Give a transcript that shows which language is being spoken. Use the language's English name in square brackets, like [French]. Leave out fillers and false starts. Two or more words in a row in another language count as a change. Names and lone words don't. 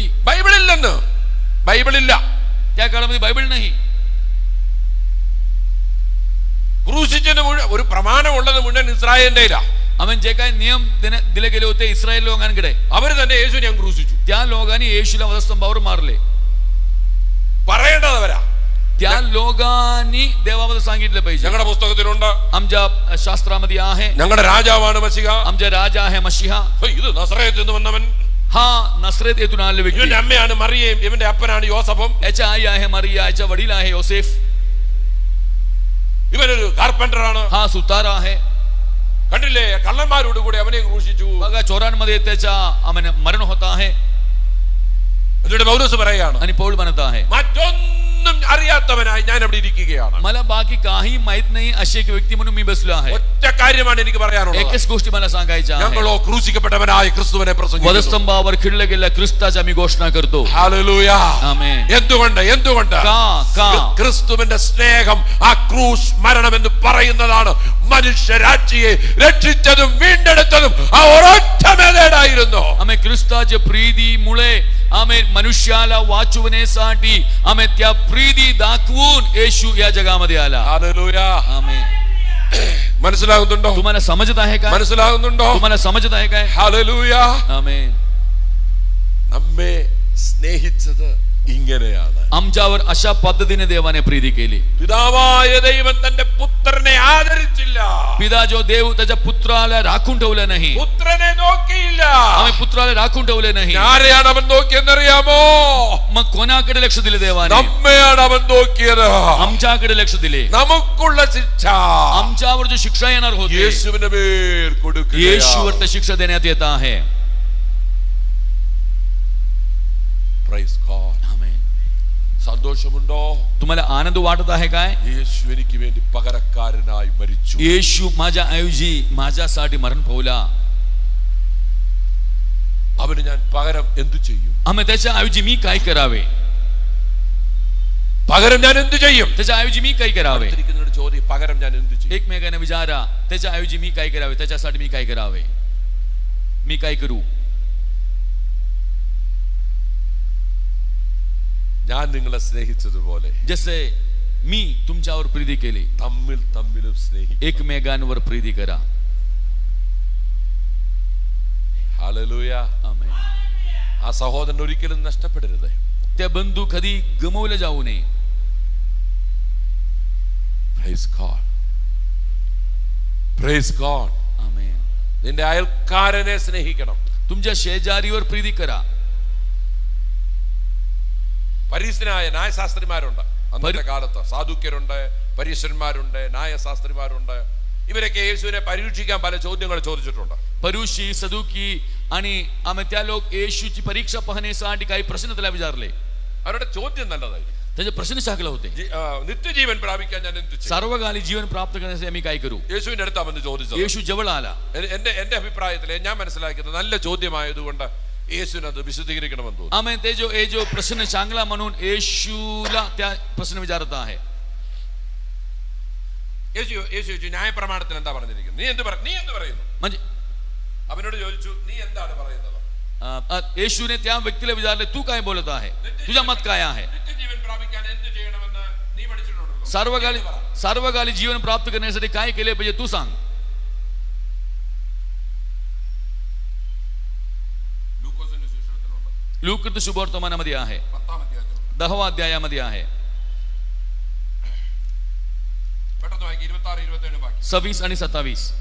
[Malayalam] ബൈബിളില്ലെന്ന്, ബൈബിളില്ല. [Marathi] त्या काळामध्ये बायबल नाही. [Malayalam] ക്രൂശിച്ചതിന് ഒരു പ്രമാണം ഉള്ളത് മുഴുവൻ ഇസ്രായേലിന്റെ ഇല്ല. [Marathi] आम्ही जे काही नियम दिले गेले होते इस्रायल लोकांकडे, [Malayalam] അവർ തന്നെ യേശുവിനെ ഞാൻ ക്രൂശിച്ചു. [Marathi] त्या लोकांनी येशूला वधस्तंभावर मारले. [Malayalam] പറയേണ്ടതവരാ. [Marathi] त्या लोकांनी देवाबद्दल सांगितलं पाहिजे. [Malayalam] ഞങ്ങളുടെ പുസ്തകത്തിലുണ്ട്, [Marathi] आमच्या शास्त्रामध्ये आहे, [Malayalam] ഞങ്ങളുടെ രാജാവാണ് മശിഹ. [Marathi] आमचे राजा आहे मशिहा. [Malayalam] ഇത് നസറേത്തിൽ നിന്ന് വന്നവൻ. [Marathi] हा नसरेत येथून आलेला व्यक्ती. [Malayalam] ഇവന്റെ അമ്മയാണ് മറിയയും, ഇവന്റെ അപ്പനാണ് യോസഫും. [Marathi] याच्या आई आहे मरिया, याच्या वडील आहे योसेफ. [Malayalam] ഇവനൊരു കാർപ്പന്റർ ആണ്. [Marathi] हा सुतार आहे. [Malayalam] കണ്ടില്ലേ, കള്ളന്മാരോട് കൂടി അവനെ ക്രൂശിച്ചു. [Marathi] बघा चोरांमध्ये त्याच्या मरण होत आहे. [Malayalam] എന്നിട്ട് പൗലോസ് പറയാണ്, [Marathi] आणि पौल म्हणत आहे, [Malayalam] മറ്റൊന്നും അറിയാത്തവനായി ഞാൻ അവിടെ ഇരിക്കുകയാണ്. [Marathi] मला बाकी काही माहित नाही अशी एक व्यक्ती म्हणून मी बसलो आहे. [Malayalam] ഒറ്റ കാര്യമാണ് എനിക്ക് പറയാനുള്ളത്. [Marathi] एकच गोष्टी मला सांगायच्या आहे. [Malayalam] ഞങ്ങളോ ക്രൂശിക്കപ്പെട്ടവനായ ക്രിസ്തുവിനെ പ്രസംഗിക്കുന്നു. [Marathi] वधस्तंभावर खिळल्या गेलेल्या ख्रिस्ताची आम्ही घोषणा करतो. [Malayalam] ഹല്ലേലൂയ. ആമേൻ. എന്തുകൊണ്ട് [Marathi] का [Malayalam] ക്രിസ്തുവിന്റെ സ്നേഹം ആ ക്രൂശ് മരണം എന്ന് പറയുന്നതാണ് മനുഷ്യരാശിയെ രക്ഷിച്ചതും വീണ്ടെടുത്തതും ആ ഒരൊറ്റ മെത്തേഡായിരുന്നു. [Marathi] आम्ही ख्रिस्ताच्या प्रीतीमुळे आम्ही मनुष्याला वाचवण्यासाठी आम्ही त्या प्रीती दाखवून येशू या जगामध्ये आला. [Malayalam] ഹല്ലേലൂയ. [Marathi] आमेन. [Malayalam] മനസ്സിലാകുന്നുണ്ടോ? [Marathi] तुम्हाला समजत आहे का? [Malayalam] മനസ്സിലാകുന്നുണ്ടോ? [Marathi] तुम्हाला समजत आहे काय? [Malayalam] ഹല്ലേലൂയ. [Marathi] आमेन. [Malayalam] നമ്മെ സ്നേഹിച്ചത് ഇങ്ങനെയാണ്. [Marathi] आमच्यावर अशा पद्धतीने देवाने प्रीती केली. [Malayalam] പിതാവായ ദൈവം തന്റെ പുത്രനെ ആദരിച്ചില്ല. [Marathi] पिता जो देव त्याच्या पुत्राला राखून ठेवलं नाही. [Malayalam] പുത്രനെ നോക്കിയില്ല. [Marathi] आम्ही पुत्राला राखून ठेवले नाही. [Malayalam] ആരെയാണ് അവൻ നോക്കിയെന്നറിയാമോ? [Marathi] मग कोणाकडे लक्ष दिले देवाने? [Malayalam] നമ്മെയാണ് അവൻ നോക്കിയത്. [Marathi] आमच्याकडे लक्ष दिले. [Malayalam] നമുക്കുള്ള ശിക്ഷ [Marathi] आमच्यावर जो शिक्षा येणार होती [Malayalam] യേശുവിന്റെ മേൽ കൊടുക്കുക. [Marathi] येशूवर ते शिक्षा देण्यात येत आहे. [English] Praise God. [Marathi] आमेन. [Malayalam] സന്തോഷമുണ്ടോ? [Marathi] तुम्हाला आनंद वाटत आहे काय? [Malayalam] യേശു എനിക്ക് വേണ്ടി പകരക്കാരനായി മരിച്ചു. [Marathi] येशू माझ्या ऐवजी माझ्यासाठी मरण पावला. [Malayalam] അവന് ഞാൻ പകരം എന്തു ചെയ്യും? [Marathi] आम्ही त्याच्या ऐवजी मी काय करावे? [Malayalam] പകരം ഞാൻ എന്തു ചെയ്യും? [Marathi] त्याच्या ऐवजी मी काय करावे? [Malayalam] ചോദ്യം, പകരം ഞാൻ എന്തു ചെയ്യും? [Marathi] एकमेकांना विचारा, त्याच्या ऐवजी मी काय करावे? त्याच्यासाठी मी काय करावे? मी काय करू? [Malayalam] ഞാൻ നിങ്ങളെ സ്നേഹിച്ചതുപോലെ [Marathi] जसे मी तुमच्यावर प्रीती केली, [Malayalam] തമ്മിലും സ്നേഹിക്കുക. [Marathi] एकमेकांवर प्रीती करा. [Malayalam] ഹല്ലേലൂയ. [Marathi] आमेन. [Malayalam] ആ സഹോദരൻ ഒരിക്കലും നഷ്ടപ്പെടരുത്. [Marathi] त्या बंधू कधी गमवले जाऊ नये. [English] Praise God. Praise God. [Marathi] आमेन. [Malayalam] നിന്റെ അയൽക്കാരനെ സ്നേഹിക്കണം. [Marathi] तुमच्या शेजारीवर प्रीती करा. [Malayalam] പരീശനായ ന്യായശാസ്ത്രിമാരുണ്ട് അന്നത്തെ കാലത്ത്. സാധുക്യരുണ്ട്, പരീശന്മാരുണ്ട്, ന്യായശാസ്ത്രിമാരുണ്ട്. ഇവരൊക്കെ യേശുവിനെ പരീക്ഷിക്കാൻ പല ചോദ്യങ്ങൾ ചോദിച്ചിട്ടുണ്ട്. [Marathi] परुषी, सदुकी आणि आम्ही त्या लोक येशूची परीक्षा पाहण्यासाठी काही प्रश्न त्याला विचारले. [Malayalam] അവരുടെ ചോദ്യം നല്ലതായിരുന്നു. [Marathi] त्याचे प्रश्न चांगले होते. [Malayalam] നിത്യജീവൻ പ്രാപിക്കാൻ ഞാൻ എന്ത് ചെയ്യും? [Marathi] सर्वकाली जीवन प्राप्त करण्यासाठी आम्ही काय करू? [Malayalam] യേശുവിന്റെ അടുത്താ വന്ന് ചോദിച്ചത്. [Marathi] येशू जवळ आला. [Malayalam] എന്റെ അഭിപ്രായത്തിൽ ഞാൻ മനസ്സിലാക്കിയത് നല്ല ചോദ്യമായതുകൊണ്ട് യേശുവിനത് വിശദീകരിക്കണമെന്ന് തോന്നുന്നു. [Marathi] आम्ही ते जो प्रश्न चांगला म्हणून येशूला त्या प्रश्न विचारत आहे. [Malayalam] യേശു ന്യായപ്രമാണത്തിൽ എന്താ പറഞ്ഞിരിക്കുന്നത്? നീ എന്ത് പറയുന്നു? [Marathi] म्हणजे [Malayalam] അവനോട് ചോദിച്ചു, നീ എന്താണ് പറയുന്നത്? [Marathi] येशूने त्या व्यक्तीला विचारले, तू काय बोलत आहे? तुझा मत काय आहे? നിത്യജീവൻ പ്രാപിക്കാൻ എന്ത് ചെയ്യണമെന്ന് നീ പഠിച്ചിട്ടുണ്ടല്ലോ. सर्वकाली जीवन प्राप्त करण्यासाठी काय केले पाहिजे तू सांग. लूका शुभवर्तमानामध्ये आहे, 10वा अध्यायामध्ये आहे. 26 आणि 27.